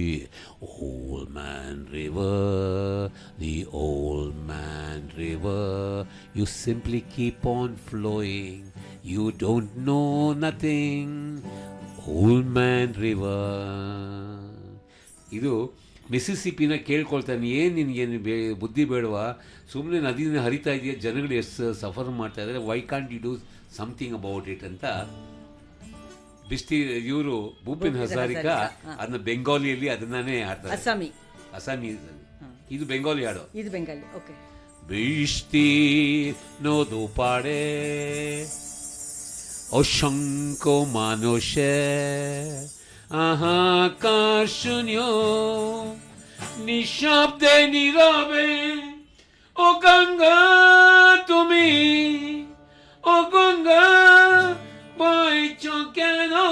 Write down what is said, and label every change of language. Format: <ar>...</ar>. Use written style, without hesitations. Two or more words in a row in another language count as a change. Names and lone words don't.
<en>Old Man River, the old man river, you simply keep on flowing, you don't know nothing. Old Man River.</en> <kn>ಇದು ಮಿಸಿಸಿಪಿನ ಕೇಳ್ಕೊಳ್ತಾನೆ, ಏನು ನಿನಗೇನು ಬುದ್ಧಿ ಬೇಡವಾ, ಸುಮ್ಮನೆ ನದಿನ ಹರಿತಾ ಇದೆಯಾ, ಜನಗಳು ಎಷ್ಟು ಸಫರ್ ಮಾಡ್ತಾ ಇದ್ದಾರೆ,</kn> <en>why can't you do something about it</en> <kn>ಅಂತ ಇವರು ಭೂಪೇನ್ ಹಜಾರಿಕಾ ಅದನ್ನ ಬೆಂಗಾಲಿಯಲ್ಲಿ ಅದನ್ನೇ ಹಾಡ್ತಾರೆ. ಅಸ್ಸಾಮಿ ಇದು ಬೆಂಗಾಲಿ ಹಾಡು. ಇದು ಬೆಂಗಾಲಿ. ಓಕೆ.</kn> <bn>বৃষ্টি নদু পাড়ে অসংখ্য মানুষে আহাকার শুনিও নিঃশব্দে নীরবে ও গঙ্গা তুমি, ও গঙ্গা বইছো কেন?</bn>